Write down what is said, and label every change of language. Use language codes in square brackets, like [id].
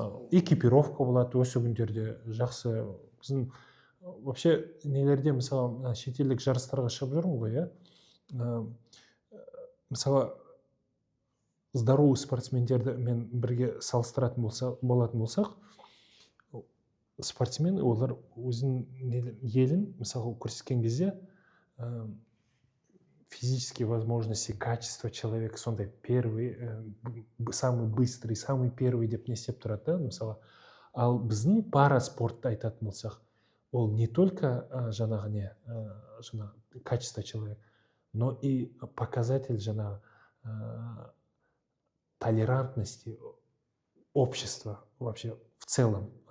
[kk] Экипировка болады осы күндерде жақсы. Біздің вообще нелерде, мысалы, шетелдік жарыстарға шығып жүрмін ғой, мысалы, здоровый спортсмендерді мен бірге салыстыратын болатын болсақ, спортсмен, олар өзінің елін, мысалы, көрсеткен кезде [ru] физические возможности, качество человека сондай первый, самый быстрый, самый первый [kk] деп не істеп тұрады да, мысалы. Ал біздің параспортты айтатын болсақ, ол [ru] не только жаңағы не жаңағы качество человека, но и показатель жаңағы толерантности общества вообще в целом.